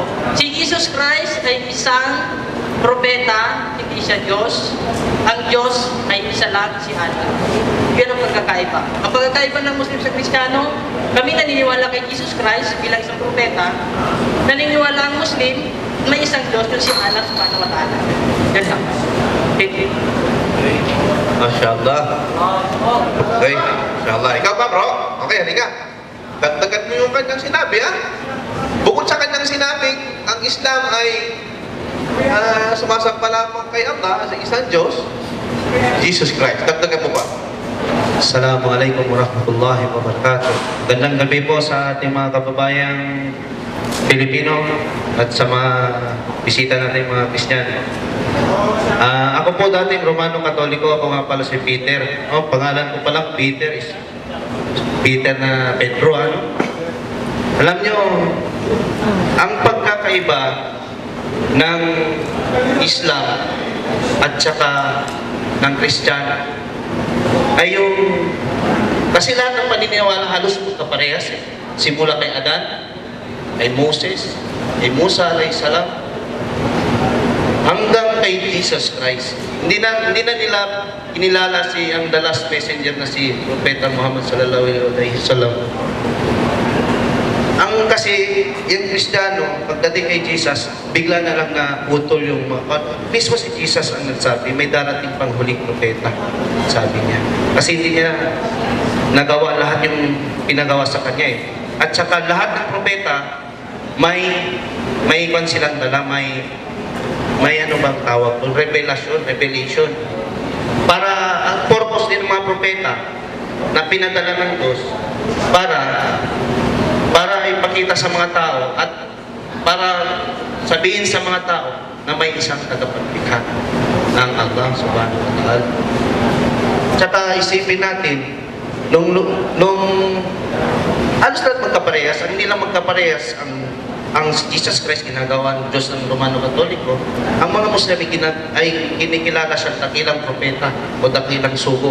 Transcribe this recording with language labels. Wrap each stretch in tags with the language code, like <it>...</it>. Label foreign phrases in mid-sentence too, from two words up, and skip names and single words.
<tl>Si Jesus Christ ay isang propeta, hindi siya Diyos. Ang Diyos ay isa lang, si Allah. Yan ang pagkakaiba. Ang pagkakaiba ng Muslim sa Kristiyano, kami naniniwala kay Jesus Christ bilang isang propeta. Naniniwala ang Muslim, may isang Diyos, yung si Allah</tl> <ar>سبحانه وتعالى.</ar> <tl>Yan lang.</tl> <en>Thank you.</en> <tl>Masyaallah. Okay, masyaallah. Ikaw ba, bro? Okay, halika. Dagdagan mo yung kanyang sinabi, ha? Bukod sa kanyang sinabi, ang Islam ay sumasamba lamang kay Allah sa isang Diyos, Jesus Christ. Dagdagan mo ba?</tl> <ar>السلام عليكم ورحمة الله وبركاته.</ar> <tl>Gandang gabi po sa ating mga kababayang Pilipino at sa mga bisita natin mga Kristiyano. Ako po dating Romano Katoliko, ako nga pala si Peter. Pangalan ko palang Peter is Peter na Pedro. Alam nyo, ang pagkakaiba ng Islam at saka ng Kristiyano ay yung, kasi lahat ng paniniwala halos magkaparehas eh. Simula kay Adan, kay Moses, kay Musa</tl> <ar>عليه السلام,</ar> <tl>hanggang kay Jesus Christ. Hindi na nila kinilala ang</tl> <en>the last messenger</en> <tl>na si Propeta Muhammad</tl> <ar>صلى الله عليه وسلم.</ar> <tl>Ang kasi yung Kristiyano, pagdating kay Jesus, bigla na lang na utol yung mismo si Jesus ang nagsabi, may darating pang huling propeta, sabi niya. Kasi hindi niya nagawa lahat yung pinagawa sa kanya eh. At saka lahat ng propeta, may ikon silang dala, may ano bang tawag kung revelation. Para ang purpose din ng mga propeta na pinadala ng Diyos para ipakita sa mga tao at para sabihin sa mga tao na may isang tagapaglikha ng Allah</tl> <ar>سبحانه وتعالى.</ar> <tl>Tsaka isipin natin, nung halos lahat magkaparehas, hindi lang magkaparehas ang ang Jesus Christ ginagawa ng Diyos ng Romano Katoliko, ang mga Muslim ay kinikilala siya dakilang propeta o dakilang sugo.</tl>